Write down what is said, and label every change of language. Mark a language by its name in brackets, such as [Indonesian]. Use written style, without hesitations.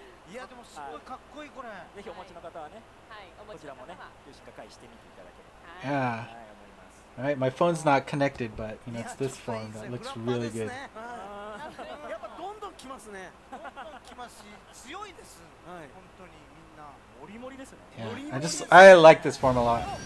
[Japanese] いやでもすごいかっこいいこれ。ぜひお持ちの方はね。こちらもね、重心化回してみていただければ。 [English] Yeah. All right, my phone's not connected, but it's this form that looks really good. [Japanese] やっぱどんどん来ますね。どんどん来ますし、強いです。本当にみんな。モリモリですね。 [English] Yeah, I like this form a lot.